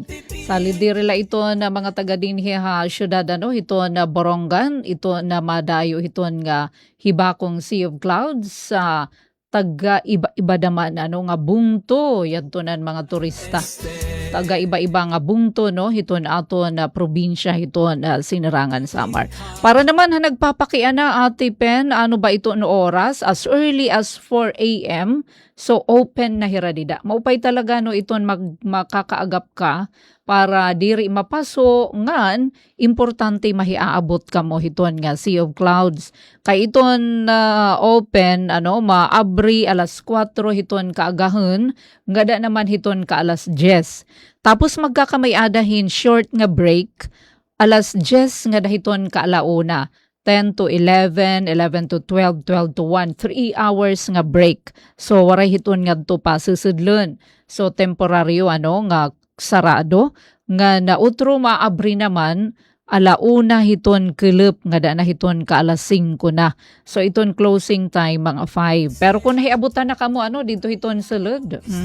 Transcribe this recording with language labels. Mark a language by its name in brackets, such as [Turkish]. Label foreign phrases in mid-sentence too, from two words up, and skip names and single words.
[Waray] Salidirila ito na mga taga dinhi ha syudad ito na Borongan, ito na madayo ito nga hibakong Sea of Clouds sa taga iba-iba naman nga bungto yadtonan mga turista. Taga iba-iba nga bungto no hiton ato na probinsya hiton Sinirangan Samar. Para naman nagpapakiana Ate Pen, ano ba ito no oras? [English] As early as 4 a.m. So open [Waray] na hiradida. Maupay talaga no iton makakaagap ka para diri mapaso ngan importante mahiaabot ka mo hiton nga Sea of Clouds. Kay iton open maabri alas 4 hiton kaagahon, ngada naman hiton ka alas 10. Tapos magkakamay-adahin short nga break alas 10 nga dahiton ka alauna. 10 to 11, 11 to 12, 12 to 1, 3 hours nga break. So waray hiton nga to pa susudlon. So temporaryo nga sarado nga nautro maabri naman alauna hiton kelep nga da na hiton ka alas 5 na. So iton [English] closing time [Waray] mga 5. Pero kung nahiabutan na kamo dito hiton sulod.